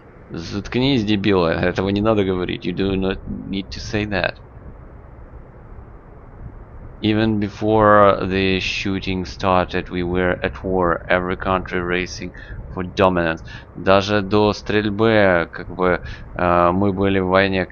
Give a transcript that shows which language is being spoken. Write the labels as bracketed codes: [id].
[ru] Заткнись, дебила, этого не надо говорить. [en] You do not need to say that. Even before the shooting started, we were at war. Every country racing for dominance. [ru] Даже до стрельбы, как бы, мы были в войне.